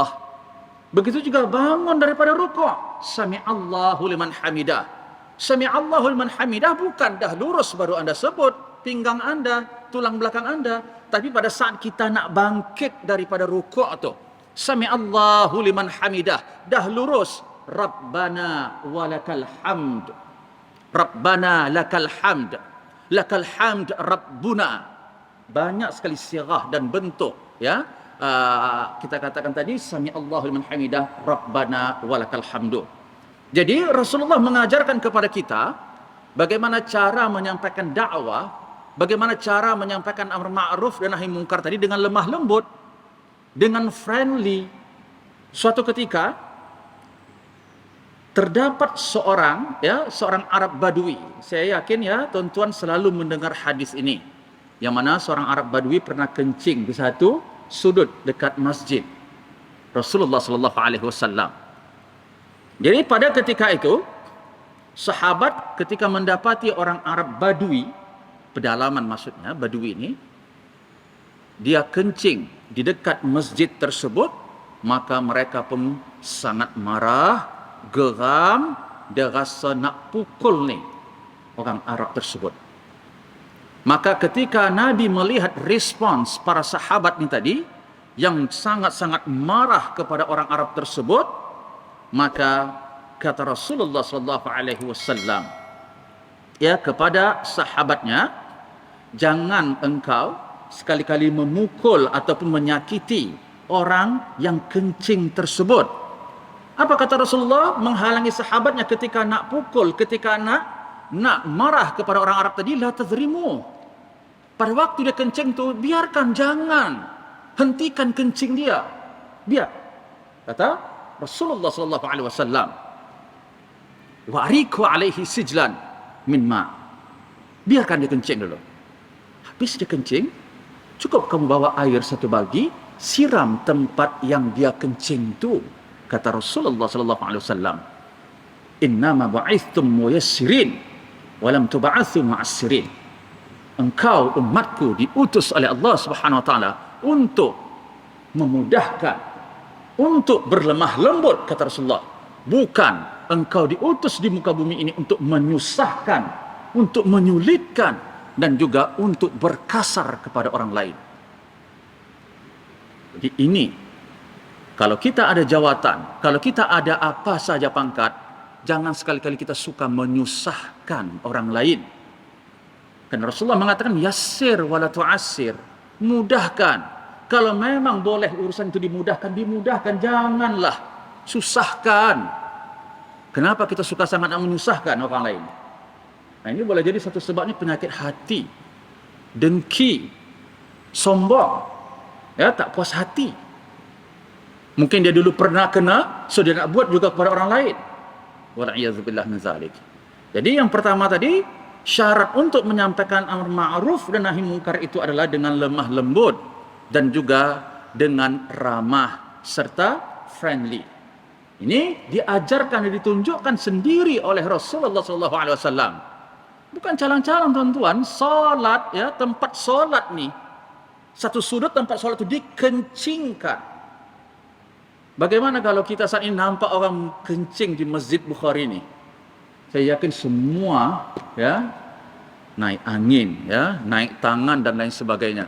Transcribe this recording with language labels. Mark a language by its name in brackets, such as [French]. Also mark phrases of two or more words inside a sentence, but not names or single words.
[Malay] Begitu juga bangun daripada rukuk, [Arabic] سمع الله لمن حمده. سمع الله لمن حمده [Malay] bukan dah lurus baru Anda sebut pinggang Anda, tulang belakang Anda, tapi pada saat kita nak bangkit daripada rukuk tu, [Arabic] سمع الله لمن حمده, [Malay] dah lurus, [Arabic] ربنا ولك الحمد، ربنا لك الحمد، لك الحمد ربنا. [Malay] Banyak sekali sirah dan bentuk, ya. Kita katakan tadi [Arabic] سمع الله لمن حمده، ربنا ولك الحمد. [Malay] Jadi Rasulullah mengajarkan kepada kita bagaimana cara menyampaikan dakwah, bagaimana cara menyampaikan amar ma'ruf dan nahi mungkar tadi dengan lemah lembut, dengan friendly. Suatu ketika terdapat seorang Arab Badui. Saya yakin ya tuan-tuan selalu mendengar hadis ini, yang mana seorang Arab Badui pernah kencing di satu sudut dekat masjid Rasulullah [Arabic] صلى الله عليه وسلم. [Malay] Jadi pada ketika itu, sahabat ketika mendapati orang Arab Badui, pedalaman maksudnya Badui ini, dia kencing di dekat masjid tersebut, maka mereka pun sangat marah, geram, dia rasa nak pukul ni orang Arab tersebut. Maka ketika Nabi melihat respons para sahabat ni tadi, yang sangat-sangat marah kepada orang Arab tersebut, maka kata Rasulullah [Arabic] صلى الله عليه وسلم [Malay] ya kepada sahabatnya, jangan engkau sekali-kali memukul ataupun menyakiti orang yang kencing tersebut. Apa kata Rasulullah menghalangi sahabatnya ketika nak pukul, ketika nak marah kepada orang Arab tadi? [Arabic] لا تزرموه. [Malay] Pada waktu dia kencing tu, biarkan, jangan. Hentikan kencing dia. Biar. Kata Rasulullah [Arabic] صلى الله عليه وسلم، وأريقوا عليه سجلا من ماء. [Malay] Biarkan dia kencing dulu. Habis dia kencing, cukup kamu bawa air satu bagi, siram tempat yang dia kencing tu. Kata Rasulullah [Arabic] صلى الله عليه وسلم، إنما بعثتم ميسرين ولم تبعثوا معسرين. [Malay] Engkau umatku diutus oleh Allah [Arabic] سبحانه وتعالى [Malay] untuk memudahkan, untuk berlemah lembut, kata Rasulullah. Bukan engkau diutus di muka bumi ini untuk menyusahkan, untuk menyulitkan, dan juga untuk berkasar kepada orang lain. Jadi ini, kalau kita ada jawatan, kalau kita ada apa saja pangkat, jangan sekali-kali kita suka menyusahkan orang lain. Karena Rasulullah mengatakan, [Arabic] يسر ولا تعسر, mudahkan. [Malay] Kalau memang boleh urusan itu dimudahkan, dimudahkan. Janganlah susahkan. Kenapa kita suka sangat menyusahkan orang lain? Nah, ini boleh jadi satu sebabnya penyakit hati, dengki, sombong, ya, tak puas hati. Mungkin dia dulu pernah kena, so dia nak buat juga kepada orang lain. [Arabic] والعياذ بالله من ذلك. [Malay] Jadi yang pertama tadi, syarat untuk menyampaikan amar ma'ruf dan nahi mungkar itu adalah dengan lemah lembut dan juga dengan ramah serta friendly. Ini diajarkan dan ditunjukkan sendiri oleh Rasulullah SAW. Bukan calang-calang tuan-tuan. Salat, ya, tempat solat ni, satu sudut tempat solat itu dikencingkan. Bagaimana kalau kita saat ini nampak orang kencing di Masjid Bukhari ni? Saya yakin semua, ya, naik angin, ya, naik tangan dan lain sebagainya.